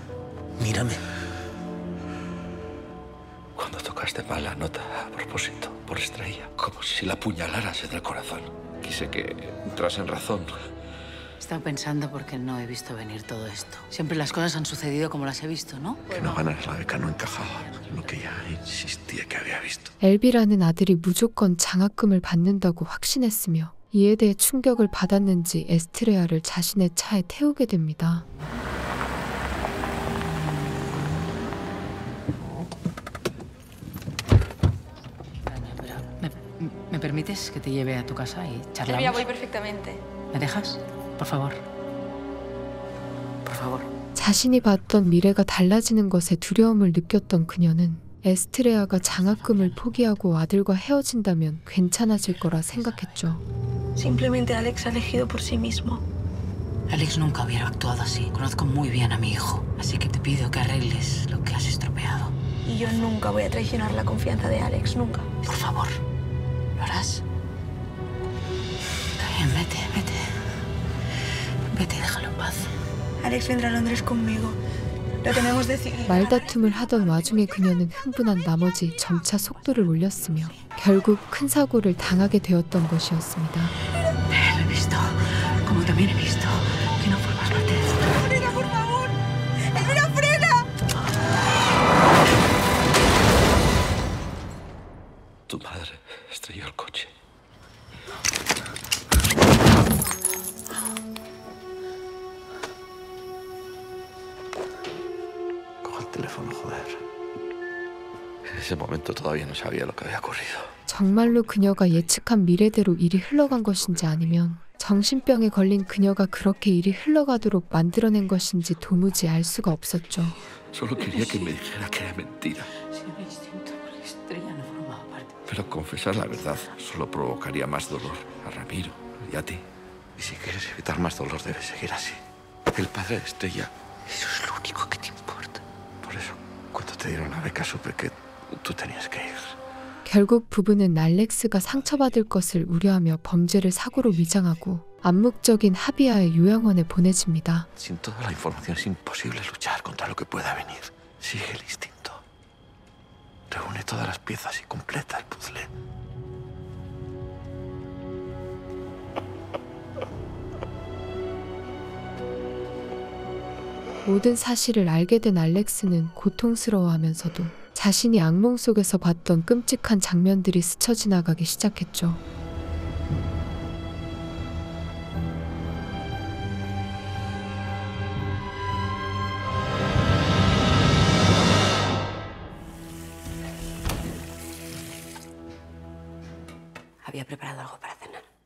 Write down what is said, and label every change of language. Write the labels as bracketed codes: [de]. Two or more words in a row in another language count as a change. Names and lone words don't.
[es] Mírame. Cuando tocaste mal la nota a propósito, por Estrella, como si la apuñalaras en el corazón. Quise que entras en razón. He estado pensando por qué no he visto venir todo esto. Siempre las cosas han sucedido como las he visto, ¿no? Que no ganar la beca no encajaba en lo que ya insistía que había visto. [ko] 엘비라는 아들이 무조건 장학금을 받는다고 확신했으며 이에 대해 충격을 받았는지 에스트레아를 자신의 차에 태우게 됩니다. [es] ¿Me permites que te lleve a tu casa y charlamos? Elvira, voy perfectamente. ¿Me dejas? Por favor. Por favor. [ko] 자신이 봤던 미래가 달라지는 것에 두려움을 느꼈던 그녀는 에스트레아가 장학금을 포기하고 아들과 헤어진다면 괜찮아질 거라 생각했죠. [es] Simplemente Alex ha elegido por sí mismo. Alex nunca hubiera actuado así. Conozco muy bien a mi hijo, así que te pido que arregles lo que has estropeado. Y yo nunca voy a traicionar la confianza de Alex, nunca. Por favor, ¿lo harás? Está bien, vete, vete. Vete y déjalo en paz. Alex vendrá a Londres conmigo. Lo tenemos decidido. [ko] 말다툼을 하던 와중에 그녀는 흥분한 나머지 점차 속도를 올렸으며 결국 큰 사고를 당하게 되었던 것이었습니다. [es] He visto, como también he visto, que no formas parte de esto. ¡Frena, por favor! ¡Elvira, frena! Tu madre estrelló el coche. Coge el teléfono, joder. En ese momento todavía no sabía lo que había ocurrido. [ko] 정말로 그녀가 예측한 미래대로 일이 흘러간 것인지 아니면 정신병에 걸린 그녀가 그렇게 일이 흘러가도록 만들어낸 것인지 도무지 알 수가 없었죠. [es] Solo quería que me dijera que era mentira. Pero confesar la verdad solo provocaría más dolor a Ramiro y a ti. Y si quieres evitar más dolor, debes seguir así. El padre de Estrella, eso es lo único que te importa. Por eso, cuando te dieron la beca, supe que tú tenías que ir. [ko] 결국 부부는 알렉스가 상처받을 것을 우려하며 범죄를 사고로 위장하고 암묵적인 하비아의 요양원에 보내집니다. [es] Sin toda la información es imposible luchar contra lo que pueda venir. Sigue el instinto. Reúne todas las piezas y completa el puzzle. [ko] 모든 사실을 알게 된 알렉스는 고통스러워하면서도 자신이 악몽 속에서 봤던 끔찍한 장면들이 스쳐 지나가기 시작했죠. [es] Había preparado algo para cenar.